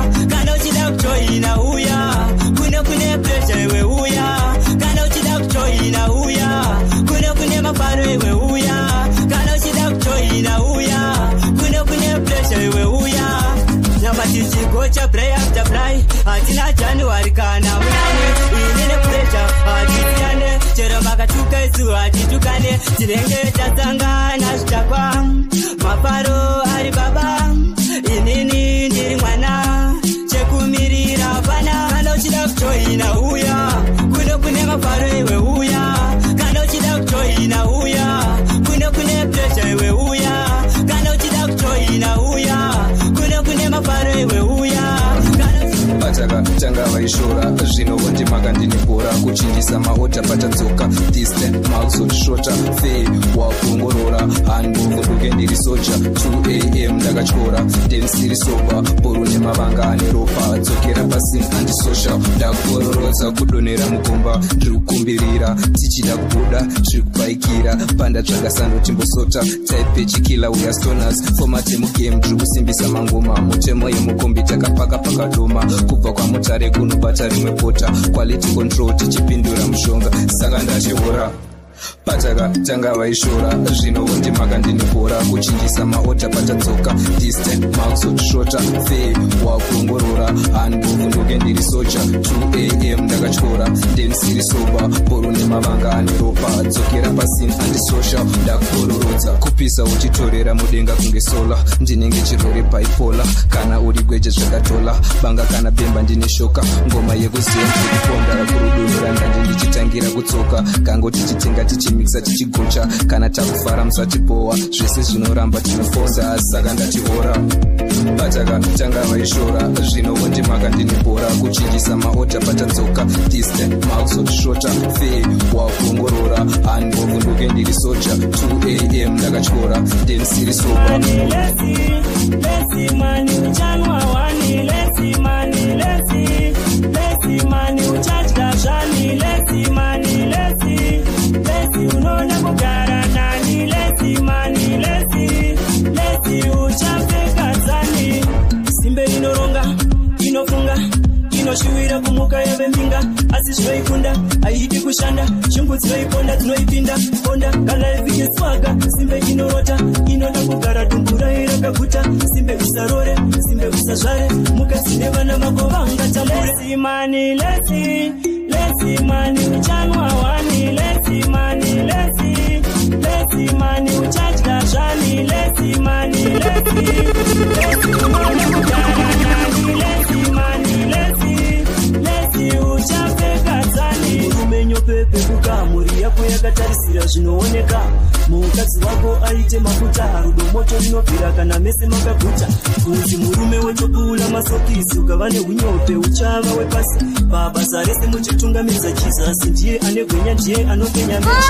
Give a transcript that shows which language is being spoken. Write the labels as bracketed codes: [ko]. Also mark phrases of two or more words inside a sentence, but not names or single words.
[sn] Kana uchida kujoina uya. Kune kune pressure iwe uya. Kana uchida kujoina uya. Kune kune mafaro iwe uya. Kana uchida kujoina uya. Kune kune pressure iwe uya. Nyama tichigocha [en] fly after fly. [sn] Hatina January kana munane. Inine pressure, hatisiyane. Chero makatuka isu hatitukane. Tinenge tatsangana zvitakwa. Mafaro ari baba. Inini ndiri mwana. Chekumirira pana. Kana uchida kujoina uya. Kune kune mafaro iwe uya. Kana uchida kujoina uya. Kune kune pressure iwe uya. Kana uchida kujoina uya. Kune kune mafaro iwe uya. Kana Pataka tanga vaishora, zvino vondimaka ndine bhora, kuchinjisa maota patadzoka, [en] this time Miles shota, fail, [sn] wakuongorora, handball, ndoke ndiri soja, [en] two A M [sn] ndakatyora, then siri soba, bhoro nemavanga ane ropa, dzokera pasi antisocial, ndakuororodza kudonhera mugomba, ndiri kukumbirira, tichida kubuda, zviri kubaikira, panda tsvaga sando timbosota, type pechikila uya stoners, format yemugame, ndiri kusimbisa mangoma, mutemo yemukombi takapaka pakadoma, kubva kwamutare kunobata rimwe pota, [en] quality control [sn] tichipindura mushonga, saka ndachihora. Pataka tanga vaishora, zvino vondimaka ndine bhora, kuchinjisa maota patadzoka, [en] this time Marks shota, fail, [sn] wakuongorora, handball, ndoke ndiri soja, [en] two A M [sn] ndakatyora, then siri soba, bhoro nemavanga ane ropa, dzokera pasi antisocial, ndakuororodza, kupisa uchitorera mudenga kunge sola, ndinenge chirwere bipolar, kana uri gweje zvakatola, banga kana bemba ndine shoka, ngoma yekuziya ndikuponda, kurudunura ndanje ndichitangira kutsoka, kango tichitenga tichimikisa tichigocha, kana takufara musatipowa, zvese zvinoramba tinofonda, saka ndatihora. Pataka tanga vaishora, zvino vondimaka ndine bhora, kuchinjisa maota patadzoka, [en] this time Marks shota, fail, [sn] wakuongorora, handball, ndoke ndiri soja, [en] two A M [sn] ndakatyora, then siri soba. Money, lesi, lesi, money, uchanwa wani, lesi, money, lesi, lesi, money, uchadya zvani, lesi, money, lesi, lesi, unode kugara nani, lesi, money, lesi, lesi, uchapfeka zani. Simbe inoronga, inofunga, inoshuwira kumuka yeve mbinga, asi zvinoikunda, haidi kushanda, shungu dzinoiponda, dzinoipinda, ponda, kana ipike swaga, simbe inorota, inoda kugara dumbu rayo rakaguta, simbe usarore, simbe usazvare, mukadzi nevana vako vangatambure. Lesi, money, lesi, lesi, money, uchanwa wani, lesi, money, lesi, lesi, money, uchadya zvani, lesi, money, lesi, lesi, unode kugara nani, lesi, money, lesi, lesi, ucha- Murume nyopepe kuka, mhuri yako yakatarisira zvinooneka. Mukadzi wako aite mafuta, rudo moto rinobvira kana mese makaguta. Kunzi murume wetopula masokisi, ukava nehunyope uchava wepasi. Pabasa rese muchitungamidza Jesus, ndiye ane gwenya, ndiye anopenya mechi.